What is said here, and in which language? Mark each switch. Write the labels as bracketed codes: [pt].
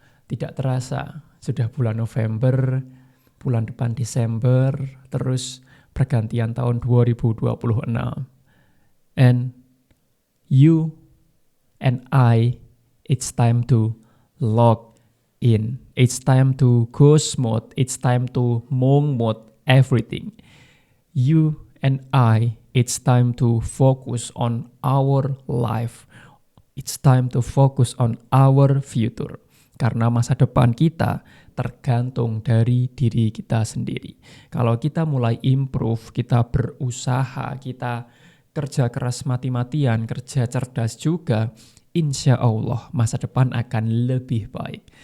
[id] Tidak terasa sudah bulan November, bulan depan Desember, terus pergantian tahun 2026. [en] And you and I, it's time to log in. It's time to ghost mode. It's time to monk mode everything. You and I, it's time to focus on our life. It's time to focus on our future. [id] Karena masa depan kita tergantung dari diri kita sendiri. Kalau kita mulai improve, kita berusaha, kita kerja keras mati-matian, kerja cerdas juga, insya Allah masa depan akan lebih baik.